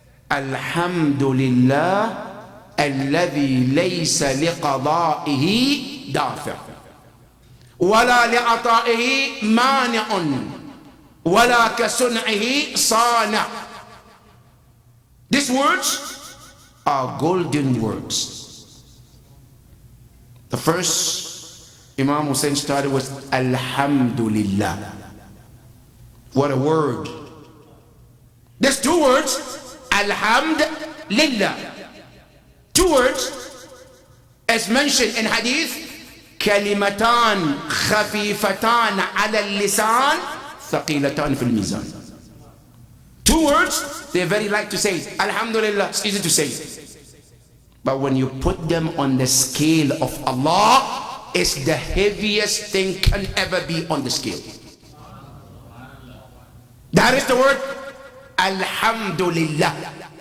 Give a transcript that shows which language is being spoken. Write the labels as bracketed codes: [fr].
[ar] Alhamdulillah alladhi laysa liqada'ihi دافع ولا لعطائه مانع ولا كصنعه صانع. [en] These words are golden words. The first Imam Hussein started with Alhamdulillah. What a word. There's two words, Alhamdulillah. Two words as mentioned in hadith, [ar] كلمتان خفيفتان على اللسان ثقيلتان في الميزان. [en] Two words, they're very light to say. Alhamdulillah, it's easy to say. But when you put them on the scale of Allah, it's the heaviest thing can ever be on the scale. That is the word Alhamdulillah.